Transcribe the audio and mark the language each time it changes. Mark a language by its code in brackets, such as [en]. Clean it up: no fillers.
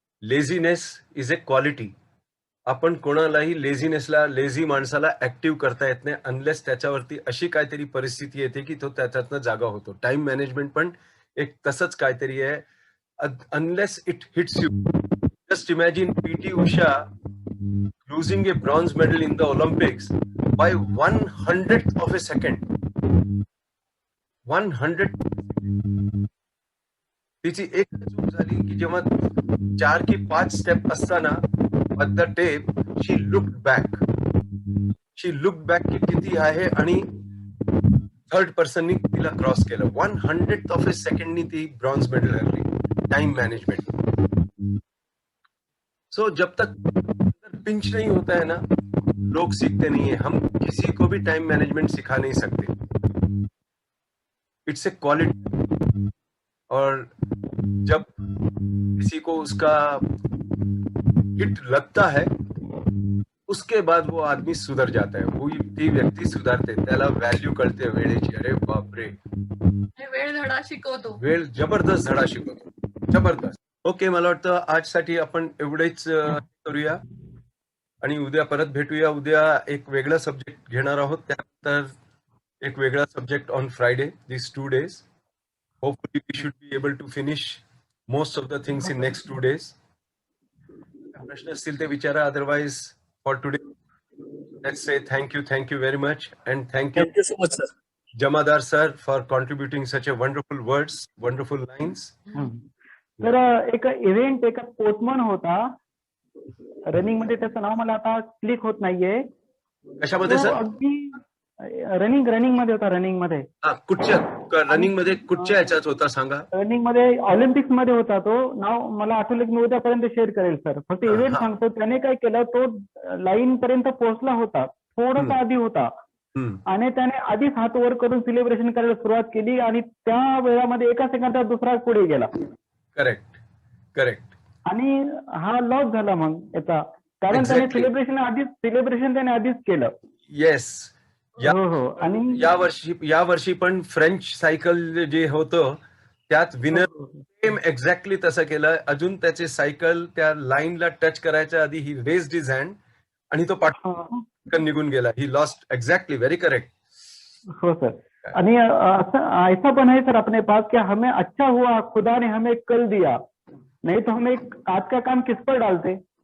[en] Laziness is a quality. [mr] आपण कोणालाही lazy माणसाला ऍक्टिव्ह करता येत नाही अनलेस त्याच्यावरती अशी काहीतरी परिस्थिती येते की तो त्याच्यातनं जागा होतो. टाइम मॅनेजमेंट पण एक तसंच काहीतरी आहे. [en] Unless it hits you. Just imagine PT Usha losing a bronze medal in the Olympics by 1/100th of a second. 100. [mr] तिची एक चूक झाली की जेव्हा 4 की 5 स्टेप असताना [en] at the tape she looked back [mr] की किती आहे, आणि थर्ड पर्सननी तिला क्रॉस केलं. [en] 1/100th of a second [mr] नी ती ब्रॉन्झ मेडल हरली. [hi] Time management. सो जब तक पिंच नहीं होता है ना, लोग सीखते नहीं है. हम किसी को भी टाइम मैनेजमेंट सिखा नहीं सकते. [en] It's a quality. [hi] और जब किसी को उसका हिट लगता है उसके बाद वो आदमी सुधर जाता है. [mr] वो ती व्यक्ती सुधारते, त्याला व्हॅल्यू कळते वेळेची. अरे बापरे, वेळ धडा शिकवतो. वेळ जबरदस्त धडा शिकवतो, जबरदस्त. ओके, मला वाटतं आजसाठी आपण एवढेच करूया आणि उद्या परत भेटूया. उद्या एक वेगळा सब्जेक्ट घेणार आहोत, त्यानंतर एक वेगळा subject [en] On Friday. This 2 days hopefully we should be able to finish most of the things in next 2 days. [mr] प्रश्न असतील ते विचारा. [en] Otherwise for today let's say thank you very much, and thank you so much sir. Jamadar sir for contributing such a wonderful words, wonderful lines. [mr] तर एक event, एक sportsman होता running मध्ये, त्याचं नाव मला आता क्लिक होत नाहीये. कशामध्ये सर? अगदी रनिंग मध्ये होता. रनिंग मध्ये कुठच्या याच्यात होता सांगा? रनिंग मध्ये ऑलिम्पिक्स मध्ये होता तो. नाव मला आठवलं की मी उद्यापर्यंत शेअर करेल सर. फक्त इव्हेंट सांगतो. त्याने काय केलं, तो लाईन पर्यंत पोहोचला होता, थोडस आधी होता, आणि त्याने आधीच हात वर करून सेलिब्रेशन करायला सुरुवात केली, आणि त्या वेळामध्ये एका सेकंदात दुसरा पुढे गेला. करेक्ट. आणि हा लॉस झाला मग याचा, कारण त्याने सेलिब्रेशन त्याने आधीच केलं. येस. आणि या वर्षी पण फ्रेंच सायकल जे होतं त्यात विनर सेम एक्झॅक्टली तसं केलं. अजून त्याचे सायकल त्या लाईनला टच करायच्या आधी [en] he raised his hand [mr] आणि तो पाठवून निघून गेला. [en] He lost. Exactly, very correct. [mr] हो सर. [hi] आणि ऐसा पण है सर अपने पास क्या हमें अच्छा हुआ खुदा ने हमें कल दिया, नहीं तो हमें आज का काम किस पर डालते.